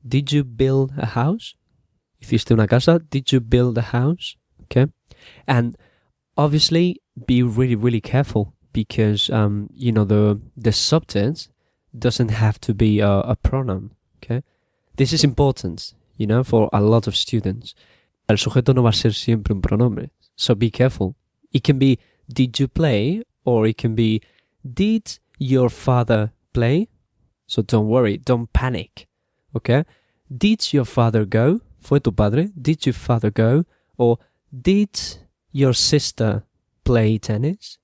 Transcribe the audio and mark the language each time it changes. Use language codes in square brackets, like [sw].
[en] Did you build a house? [es] Hiciste una casa. [en] Did you build a house? Okay. And obviously, be really, really careful because, the subject doesn't have to be a pronoun. Okay. This is important, for a lot of students. [es] El sujeto no va a ser siempre un pronombre. [en] So be careful. It can be, did you play? Or it can be, did your father play? So don't worry, don't panic. Okay? Did your father go? [es] ¿Fue tu padre? [en] Did your father go? Or did your sister play tennis?